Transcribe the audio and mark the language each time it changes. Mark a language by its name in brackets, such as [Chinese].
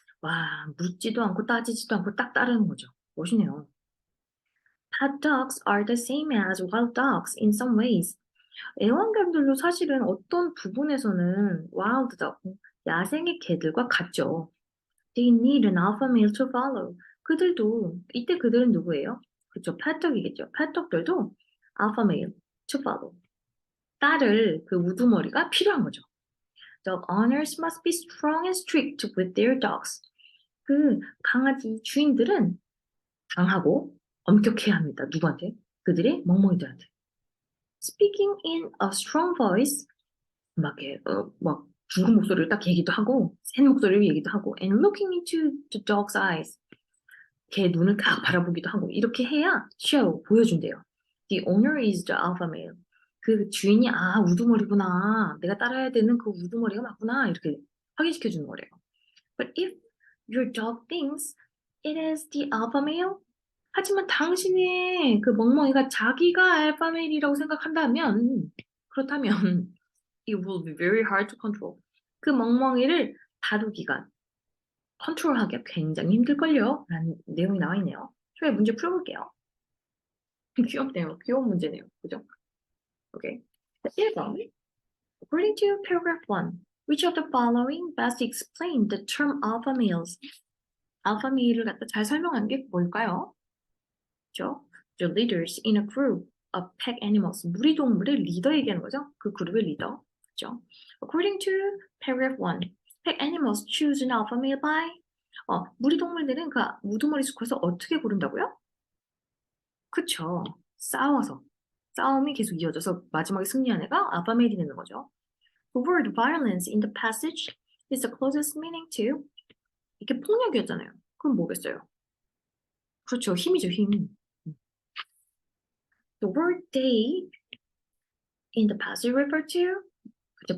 [Korean] 와, 묻지도 않고 따지지도 않고 딱 따르는 거죠. 멋있네요. [English] Pet dogs are the same as wild dogs in some ways. [Korean] 애완견들도 사실은 어떤 부분에서는 wild dog, 야생의 개들과 같죠. [English] They need an alpha male to follow. [Korean] 이때 그들은 누구예요? 그쵸, 펫독이겠죠. 펫독들도 [English] alpha male to follow. [Korean] 따를 그 우두머리가 필요한 거죠. [English] Dog owners must be strong and strict with their dogs. [Korean] 그 강아지 주인들은 강하고 엄격해야 합니다. 누구한테? 그들의 멍멍이들한테. [English] Speaking in a strong voice, [Korean] 막 굵은 목소리를 딱 얘기도 하고, 센 목소리로 얘기도 하고, [English] and looking into the dog's eyes, [Korean] 걔 눈을 딱 바라보기도 하고, 이렇게 해야 show, 보여준대요. [English] The owner is the alpha male. [Korean] 그 주인이, 우두머리구나. 내가 따라야 되는 그 우두머리가 맞구나. 이렇게 확인시켜주는 거래요. [English] But if your dog thinks it is the alpha male, [Korean] 하지만 당신의 그 멍멍이가 자기가 알파메일이라고 생각한다면, 그렇다면, [English] it will be very hard to control. [Korean] 그 멍멍이를 다루기가, 컨트롤하기가 굉장히 힘들걸요? 라는 내용이 나와 있네요. 저희 문제 풀어볼게요. 귀엽네요. 귀여운 문제네요. 그죠? 오케이. 1번. [English] According to paragraph 1, which of the following best explain the term alpha males? [Korean] 알파 메일을 갖다 잘 설명한 게 뭘까요? 그죠? [English] The leaders in a group of pack animals. [Korean] 무리 동물의 리더 얘기하는 거죠? 그 그룹의 리더. 그죠? [English] According to paragraph 1, pack animals choose an alpha male by [Korean] 무리 동물들은 그 우두머리 수컷을 어떻게 고른다고요? 그쵸. 싸워서. 싸움이 계속 이어져서 마지막에 승리한 애가 알파 메일이 되는 거죠. [English] The word violence in the passage is the closest meaning to [Korean] 이게 폭력이었잖아요. 그럼 뭐겠어요? 그렇죠. 힘이죠, 힘. [English] The word they in the passage refer to [Korean] 그죠?